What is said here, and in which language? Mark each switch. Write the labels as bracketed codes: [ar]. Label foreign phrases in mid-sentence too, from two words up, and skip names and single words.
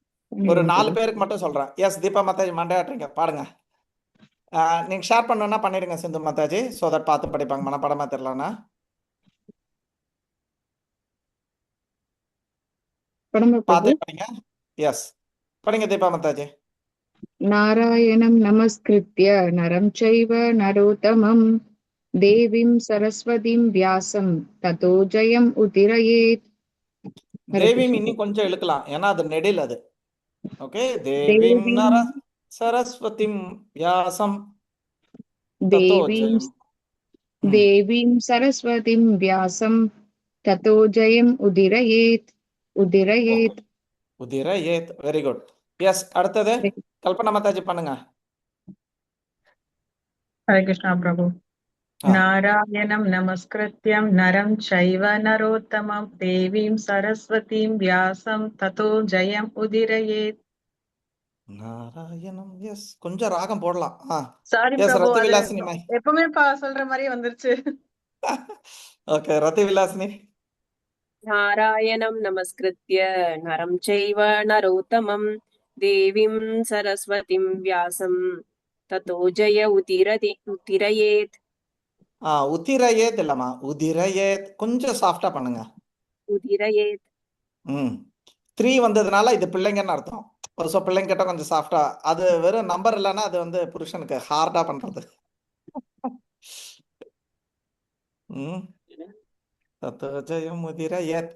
[ta] ஒரு 4 பேருக்கு மட்டும் சொல்றேன். எஸ் தீபா மாதாஜி மண்டையாட்டுறீங்க, பாடுங்க. நீங்க ஷேர் பண்ணணும்னா பண்ணிடுங்க சிந்து மாதாஜி, [en] so that [ta] பார்த்து படிப்பாங்க, மனப்படமா தெரியலன்னா. பார்த்து படிங்க. எஸ் படிங்க தீபா மாதாஜி. [sa] नारायणं नमस्कृत्य नरं चैव नरोत्तमं देवीं सरस्वतीं व्यासं ततो जयम् उदीरयेत्. [ta] தேவியும் இன்னும் கொஞ்சம் இழுக்கலாம், ஏன்னா அது நெடில் அது. [sa] ஓகே, देवीम् नर सरस्वतीम् व्यासम् ततो जयम्. देवीं सरस्वतीं व्यासं ततो जयम् उदीरयेत्. [ta] உதிரயேத், [en] very good. [ta] எஸ், அடுத்தது கல்பனா மாதாஜி பண்ணுங்க. ஹரே கிருஷ்ணா பிரபு. [sa] नारायणम् नमस्कृत्यम् नरम् चैव नरोत्तमम् देवीम् सरस्वतीम् व्यासम् ततो जयम् उदीरयेत्. [ta] நாராயணம். எஸ், கொஞ்சம் ராகம் போடலாம். சாரி எஸ், பிரபு, ரத்தி அது விலாசினி மை. எப்பவுமே சொல்ற மாதிரியே வந்துருச்சு. ஓகே, ரத்தி விலாசினி. [sa] नारायणं नमस्कृत्य नरं चैव नरोत्तमं देवीं सरस्वतीं व्यासं ततो जय उदीरयेत्. [ta] உதிரயேத் இல்லம்மா, உதிரயேத், கொஞ்சம் சாஃப்டா பண்ணுங்க. [sa] उदीरयेत्. [ta] 3 வந்ததுனால இது பிள்ளைங்கன்னு அர்த்தம். ஸோ பிள்ளைங்க கிட்ட கொஞ்சம் சாஃப்டா, அது வெறும் நம்பர் இல்லைன்னா அது வந்து புருஷனுக்கு ஹார்டா பண்றது. [sa] जयम् उदीरयेत्.